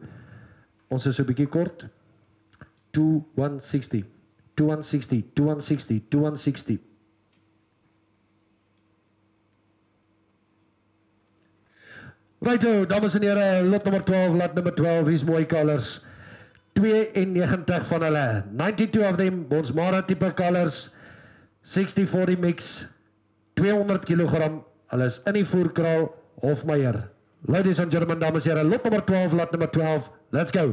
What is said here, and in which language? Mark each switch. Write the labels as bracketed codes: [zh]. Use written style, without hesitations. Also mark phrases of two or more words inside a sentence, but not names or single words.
[af] Ons is 'n bietjie kort. 2160, 2160, 2160, 2160. Righto, dames en here, lot nummer 12, lot nummer 12, hier's mooi colors. 92 van hulle, [en] 92 of them, [af] Bonsmara type colors, 60-40 mix, 200 kg, hulle is in die voerkraal, Hofmeyer. [en] Ladies and gentlemen, [af] dames en here, lot nummer 12, lot nummer 12, [en] let's go.